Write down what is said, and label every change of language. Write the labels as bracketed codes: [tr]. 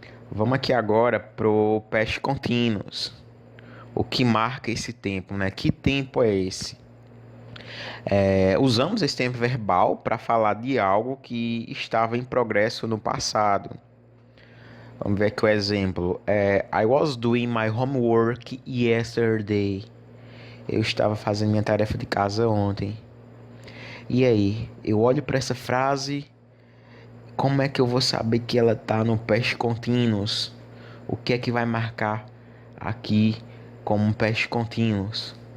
[pt] Vamos aqui agora pro past continuous. O que marca esse tempo, né? Que tempo é esse? Usamos esse tempo verbal para falar de algo que estava em progresso no passado. Vamos ver aqui o exemplo. [en] I was doing my homework yesterday. [pt] Eu estava fazendo minha tarefa de casa ontem. E aí, eu olho para essa frase, como é que eu vou saber que ela está no past continuous? O que é que vai marcar aqui como um past continuous?